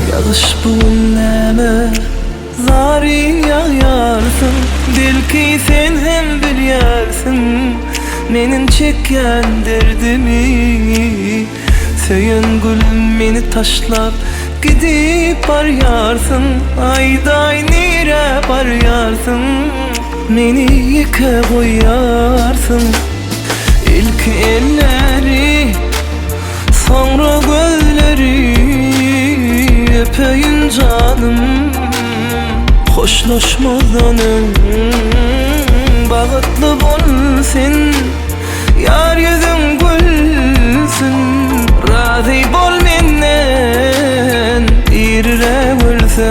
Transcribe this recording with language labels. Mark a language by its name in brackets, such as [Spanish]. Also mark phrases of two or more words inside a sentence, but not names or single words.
[Turkmen] Yağış bu näme zari yağarsın, belki sen hem bilýärsin menin çekýän derdimi. Söýen gülüm meni taşlap gidip barýarsın, ayday nire barýarsın, meni ýeke goýarsın. [Turkish] İlk elleri, sonra gözleri öpeyim canım, hoşlaşmadanım. [Turkmen] Bağıtlı bolsun, yar yüzün gülsün, razı bol menden irre gülsem.